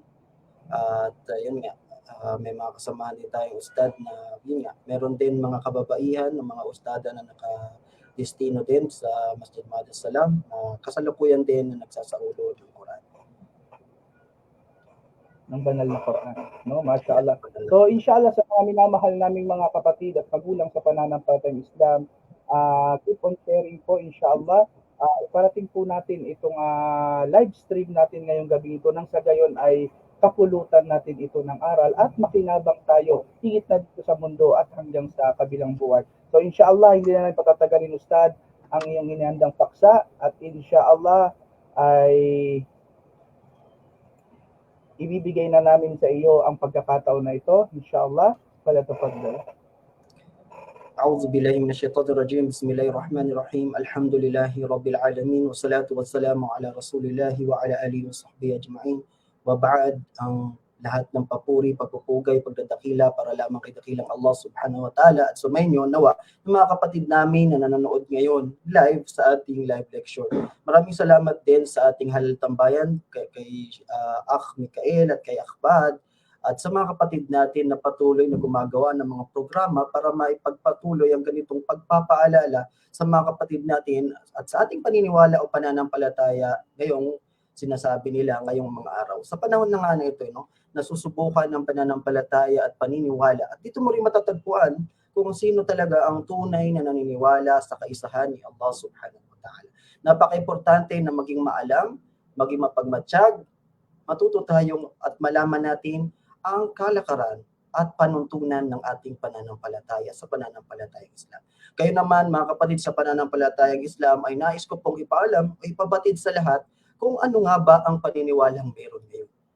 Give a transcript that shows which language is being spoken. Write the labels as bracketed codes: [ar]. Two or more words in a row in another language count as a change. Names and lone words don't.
[tl] At yun nga, may mga kasamahan din tayong ustad na yun nga, meron din mga kababaihan ng mga ustada na nakadestino din sa Masjid Mahad As-Salam, kasalukuyan din na nagsasaulo ng Quran. Ng banal na Quran, no? Mashallah. So inshallah, sa mga minamahal naming mga kapatid at magulang sa pananampalatayang Islam, [en] keep on sharing [tl] po, inshallah. Iparating po natin itong live stream natin ngayong gabi ito nang sa gayon ay kapulutan natin ito ng aral at makinabang tayo higit na dito sa mundo at hanggang sa kabilang buwan. So inshallah, hindi na natin patatagalin, Ustad, ang iyong inihandang paksa at inshallah ay ibibigay na namin sa iyo ang pagkakataon na ito. [ar] إن شاء الله، فلتتفضل. أعوذ بالله من الشيطان الرجيم. بسم الله الرحمن الرحيم. الحمد لله رب العالمين والصلاة والسلام على رسول الله وعلى آله وصحبه أجمعين. وبعد, [tl] ang lahat ng papuri, pagpupugay, pagdadakila para lamang kay dakilang Allah [ar] سبحانه وتعالى [tl] at sumainyo nawa ng mga kapatid namin na nanonood ngayon live sa ating live lecture. Maraming salamat din sa ating halal tambayan kay Akh Mikael at kay Akh Bad at sa mga kapatid natin na patuloy na gumagawa ng mga programa para maipagpatuloy ang ganitong pagpapaalala sa mga kapatid natin at sa ating paniniwala o pananampalataya ngayong sinasabi nila ngayong mga araw. Sa panahon na nga na ito, nasusubukan ng pananampalataya at paniniwala. At dito mo rin matatagpuan kung sino talaga ang tunay na naniniwala sa kaisahan ni Allah subhanahu wa ta'ala. Napaka-importante na maging maalam, maging mapagmatsyag, matuto tayong at malaman natin ang kalakaran at panuntunan ng ating pananampalataya sa pananampalatayang Islam. Kayo naman, mga kapatid sa pananampalatayang Islam, ay nais ko pong ipaalam o ipabatid sa lahat kung ano nga ba ang paniniwalang meron ngayon.